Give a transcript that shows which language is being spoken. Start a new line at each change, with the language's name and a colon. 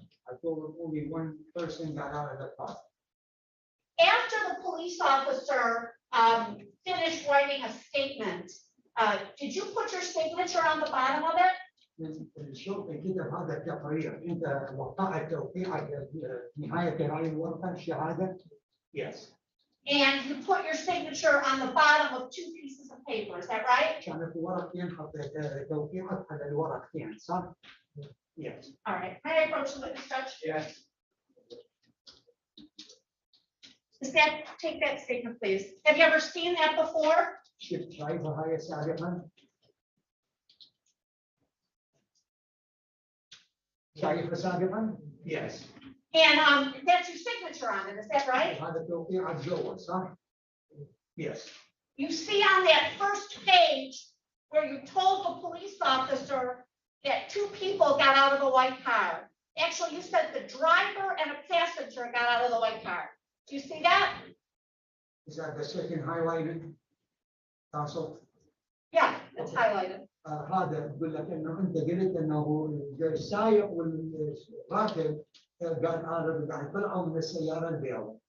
English: I told them only one person got out of the car. After the police officer finished writing a statement, did you put your signature on the bottom of it?
Arabic: الشرطه كتب هذا التقرير انت وقعت توقيعك نهايه هاي الورقه الشهاده.
English: Yes. And you put your signature on the bottom of two pieces of paper, is that right?
Arabic: كانت ورقتين حطيت توقيعك على الورقتين صح؟
English: Yes. All right. May I approach the witness, Judge? Yes. Take that statement, please. Have you ever seen that before?
Arabic: شفت شايفه هاي سابقا؟ شايفه سابقا؟
English: Yes. And that's your signature on it, is that right?
Arabic: هذا توقيعك جوا صح؟
English: Yes. You see on that first page where you told the police officer that two people got out of the white car. Actually, you said the driver and a passenger got out of the white car. Do you see that? Is that the second highlighted? Counsel? Yeah, it's highlighted.
Arabic: هذا بقول لك انه انت قلت انه السائق والراكب قاعد عارف قاعد يطلعوا من السياره البيضاء.